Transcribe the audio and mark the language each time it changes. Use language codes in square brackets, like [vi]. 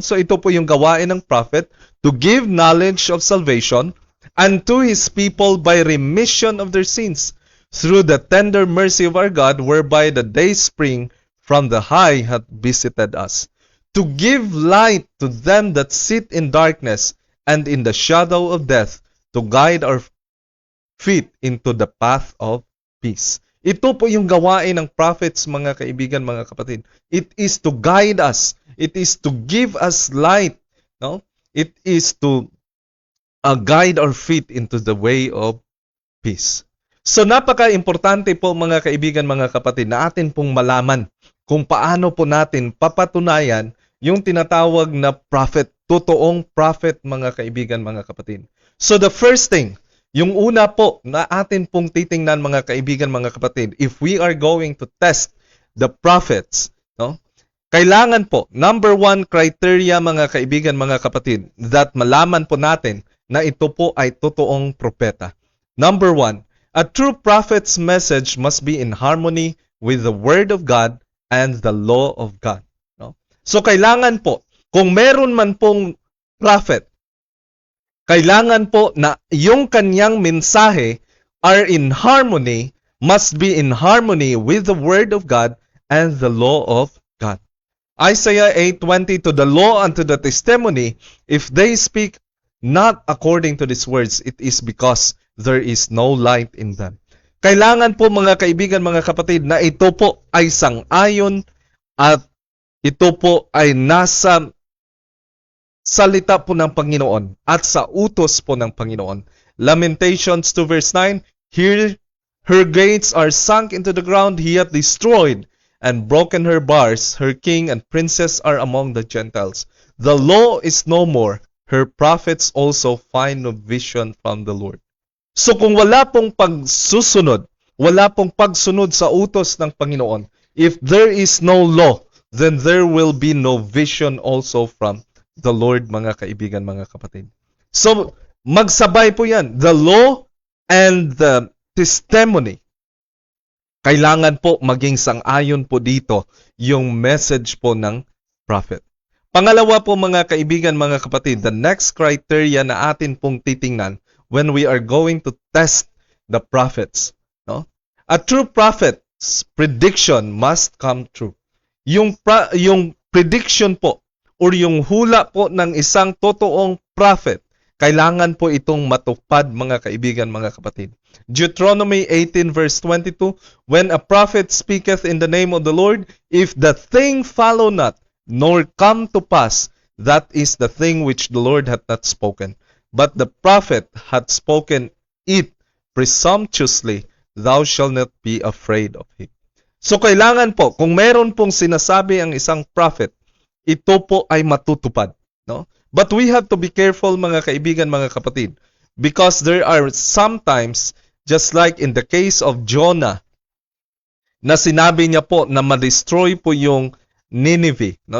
[tl] So ito po yung gawain ng prophet, [en] to give knowledge of salvation unto his people by remission of their sins, through the tender mercy of our God, whereby the day spring from the high hath visited us, to give light to them that sit in darkness and in the shadow of death, to guide our feet into the path of peace. [tl] Ito po yung gawain ng prophets, mga kaibigan, mga kapatid. [en] It is to guide us. It is to give us light. No? It is to guide our feet into the way of peace. [tl] So napaka-importante po, mga kaibigan, mga kapatid, na atin pong malaman kung paano po natin papatunayan yung tinatawag na prophet, totoong prophet, mga kaibigan, mga kapatid. [en] So the first thing, [tl] yung una po na atin pong titingnan, mga kaibigan, mga kapatid, [en] if we are going to test the prophets, no? [tl] Kailangan po, [en] number one criteria, [tl] mga kaibigan, mga kapatid, that malaman po natin na ito po ay totoong propeta. [en] Number one, a true prophet's message must be in harmony with the Word of God and the law of God. [tl] No? So kailangan po, kung meron man pong prophet, kailangan po na yung kanyang mensahe [en] are in harmony, must be in harmony with the Word of God [tl] and the law of God. [en] Isaiah 8:20, to the law and to the testimony, if they speak not according to these words, it is because there is no light in them. [tl] Kailangan po, mga kaibigan, mga kapatid, na ito po ay sang-ayon at ito po ay nasa salita po ng Panginoon at sa utos po ng Panginoon. [en] Lamentations 2 verse 9, here her gates are sunk into the ground, he hath destroyed and broken her bars, her king and princess are among the Gentiles. The law is no more, her prophets also find no vision from the Lord. [tl] So kung wala pong pagsusunod, wala pong pagsunod sa utos ng Panginoon, [en] if there is no law, then there will be no vision also from the Lord, [tl] mga kaibigan, mga kapatid. So magsabay po yan, [en] the law and the testimony. [tl] Kailangan po maging sang-ayon po dito yung message po ng prophet. Pangalawa po, mga kaibigan, mga kapatid, [en] the next criteria [tl] na atin pong titingnan [en] when we are going to test the prophets. No? A true prophet's prediction must come true. [tl] Yung prediction po or yung hula po ng isang totoong prophet, kailangan po itong matupad, mga kaibigan, mga kapatid. [en] Deuteronomy 18 verse 22, when a prophet speaketh in the name of the Lord, if the thing follow not, nor come to pass, that is the thing which the Lord hath not spoken. But the prophet hath spoken it presumptuously, thou shalt not be afraid of him. [tl] So kailangan po, kung meron pong sinasabi ang isang prophet, ito po ay matutupad. [en] No? But we have to be careful, [tl] mga kaibigan, mga kapatid, [en] because there are sometimes, just like in the case of Jonah, [tl] na sinabi niya po na ma-destroy po yung Nineveh, [en] no?